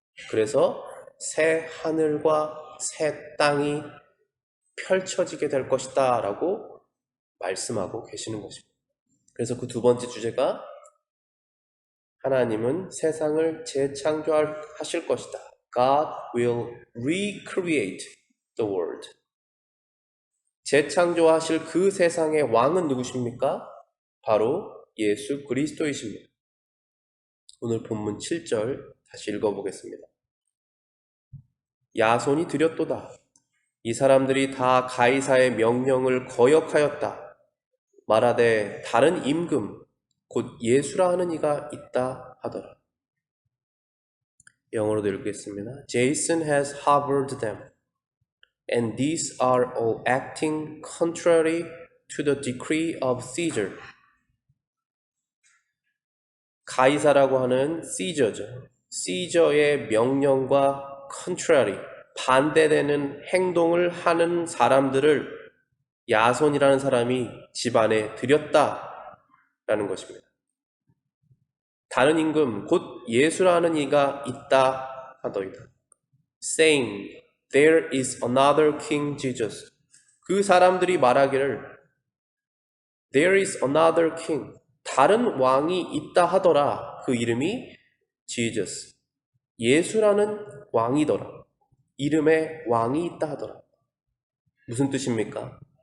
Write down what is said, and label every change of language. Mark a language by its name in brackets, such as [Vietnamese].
[Korean] 그래서 새 하늘과 새 땅이 펼쳐지게 될 것이다 라고 말씀하고 계시는 것입니다. 그래서 그 두 번째 주제가 하나님은 세상을 재창조하실 것이다. [English] God will recreate the world. [Korean] 재창조하실 그 세상의 왕은 누구십니까? 바로 예수 그리스도이십니다. 오늘 본문 7절 다시 읽어보겠습니다. 야손이 드렸도다. 이 사람들이 다 가이사의 명령을 거역하였다. 말하되 다른 임금 곧 예수라 하는 이가 있다 하더라. 영어로도 읽겠습니다. [English] Jason has harbored them, and these are all acting contrary to the decree of Caesar. [Korean] 가이사라고 하는 Caesar죠. Caesar의 명령과 contrary, 반대되는 행동을 하는 사람들을 야손이라는 사람이 집안에 들였다라는 것입니다. 다른 임금 곧 예수라는 이가 있다 하더이다. [English] Saying, there is another King Jesus. [Korean] 그 사람들이 말하기를 [English] there is another king, [Korean] 다른 왕이 있다 하더라. 그 이름이 Jesus, 예수라는 왕이더라. 이름에 왕이 있다 하더라. 무슨 뜻입니까?